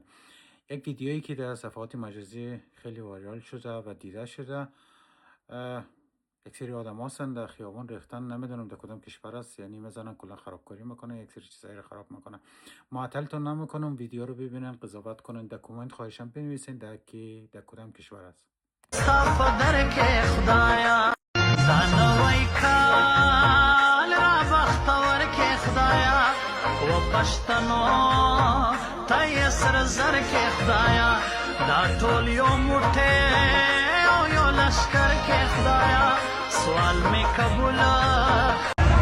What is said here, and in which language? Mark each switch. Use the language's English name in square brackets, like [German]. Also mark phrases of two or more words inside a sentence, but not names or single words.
[Persian] یک ویدیویی که در صفحات مجازی خیلی وایرال شده و دیده شده، یک سری آدم هستن در خیابان ریختن، نمیدونم در کدام کشور است، یعنی میزنن کلا خرابکاری میکنه، یک سری چیزایی رو خراب میکنه. معطلتون نمیکنم، ویدیو رو ببینن، قضاوت کنن، در کامنت خواهشم بنویسین در کدام کشور است. [Pashto] پښتنو ته یې سر زر کې خدایا دا ټول یو موټی او یو لشکر کې خدایا سوال می قبوله